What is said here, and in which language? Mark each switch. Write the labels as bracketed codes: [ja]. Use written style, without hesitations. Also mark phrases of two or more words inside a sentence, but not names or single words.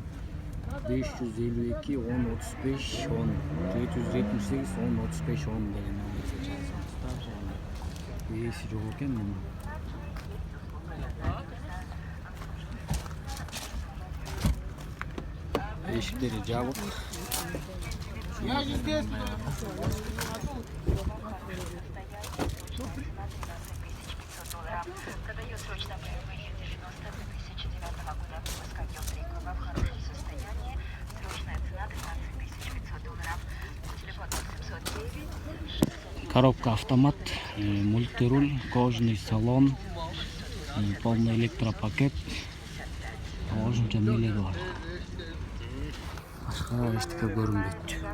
[ky] 552 10 35 10 778 10 35 10 деген номерге жазсаңыздар. Эси жок экен мунун. Эшиктери жабык. [ru] Я же здесь. Продает срочно BMW 90 2009 года. Выпуска Йотрикова в хорошем состоянии. Срочная цена $13 500. Телефон 709. Коробка автомат, мультируль, кожаный салон, полный электропакет. [ky] Кожаный мелеги бар. Башка эчтеке Ошко көрүнбөйт.